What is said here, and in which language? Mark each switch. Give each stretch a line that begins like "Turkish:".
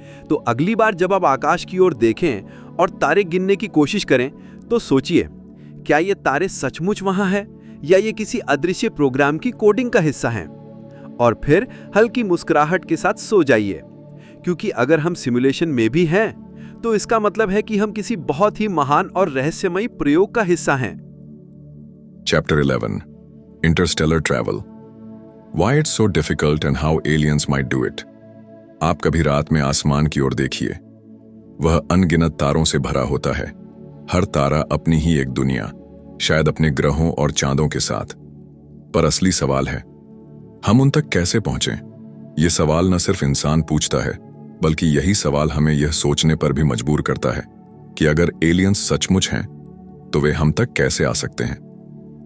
Hindi: तो अगली बार जब आप आकाश की ओर देखें और तारे गिनने की कोशिश करें तो सोचिए, क्या ये तारे सचमुच वहां हैं या ये किसी अदृश्य प्रोग्राम की कोडिंग का हिस्सा हैं? और फिर हल्की मुस्कुराहट के साथ सो जाइए, क्योंकि अगर हम सिमुलेशन में भी हैं तो इसका मतलब है कि हम किसी बहुत ही महान और रहस्यमयी प्रयोग का हिस्सा हैं।
English: Chapter 11 Interstellar Travel Why it's so difficult and how aliens might do it.
Hindi: आप कभी रात में आसमान की ओर देखिए। वह अनगिनत तारों से भरा होता है, हर तारा अपनी ही एक दुनिया, शायद अपने ग्रहों और चांदों के साथ। पर असली सवाल है, हम उन तक कैसे पहुंचे? यह सवाल न सिर्फ इंसान पूछता है, बल्कि यही सवाल हमें यह सोचने पर भी मजबूर करता है कि अगर एलियंस सचमुच हैं तो वे हम तक कैसे आ सकते हैं।